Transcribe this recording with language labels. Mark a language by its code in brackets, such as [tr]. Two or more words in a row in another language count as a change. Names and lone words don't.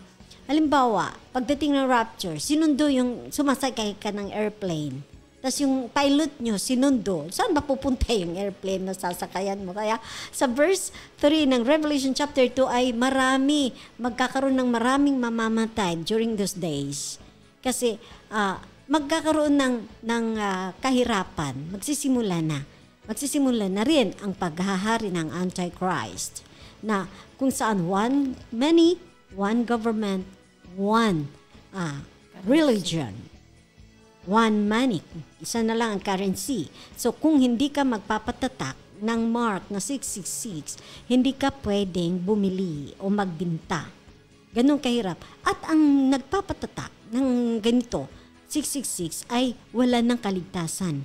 [tl] Halimbawa, pagdating ng rapture, sinundo yung sumasakay ka ng airplane, tapos yung pilot nyo sinundo, saan ba pupunta yung airplane na sasakayan mo? Kaya sa verse 3 ng Revelation chapter 2 ay magkakaroon ng maraming mamamatay [en] during those days. [tl] Kasi magkakaroon ng kahirapan, magsisimula na rin ang paghahari ng Antichrist na kung saan [en] one government, one religion, one money, [tl] isa na lang ang currency. So kung hindi ka magpapatatak ng mark na 666, hindi ka pwedeng bumili o magbinta. Ganun kahirap. At ang nagpapatatak ng ganito, 666, ay wala ng kaligtasan.